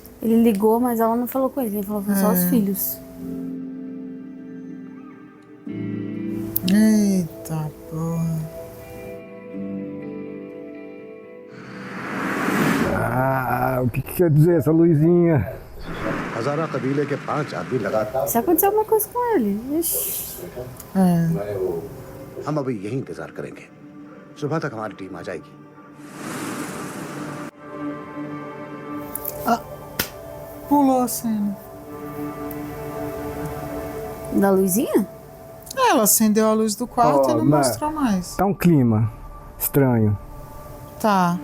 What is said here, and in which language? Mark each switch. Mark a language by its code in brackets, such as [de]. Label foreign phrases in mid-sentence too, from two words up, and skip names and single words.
[pt] Ele ligou, mas ela não falou com ele. Ele falou com só os filhos. Eita porra. Ah, o que quer dizer essa luzinha? [hi] हजारा कबीले के 5 आदमी लगातार [pt] Se acontecer alguma coisa com ele. Ixi. [hi] हम अभी यही इंतजार करेंगे सुबह तक हमारी टीम आ जाएगी [pt] Pulou a cena. Da luzinha? Ela acendeu a luz do quarto Ó, e não mas mostrou mais. Tá um clima estranho. Tá.